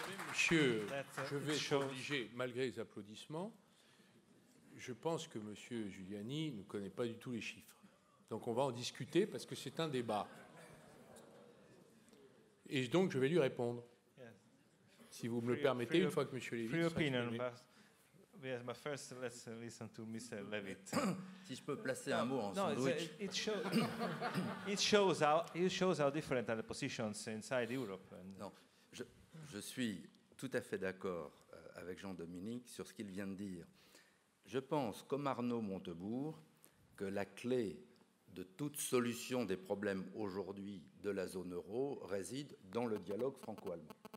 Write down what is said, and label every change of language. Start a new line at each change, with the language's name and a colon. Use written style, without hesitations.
French: Monsieur, je vais être obligé, malgré les applaudissements, je pense que M. Giuliani ne connaît pas du tout les chiffres. Donc on va en discuter parce que c'est un débat. Et donc je vais lui répondre. Si vous me le permettez, une fois que M. Levitt sera exprimé.
English: Yes, but first let's listen to Mr. Levitt.
French: Si je peux placer un mot en sandwich.
English: It shows how different are the positions inside Europe.
French: Non, je suis tout à fait d'accord avec Jean-Dominique sur ce qu'il vient de dire. Je pense, comme Arnaud Montebourg, que la clé de toute solution des problèmes aujourd'hui de la zone euro réside dans le dialogue franco-allemand.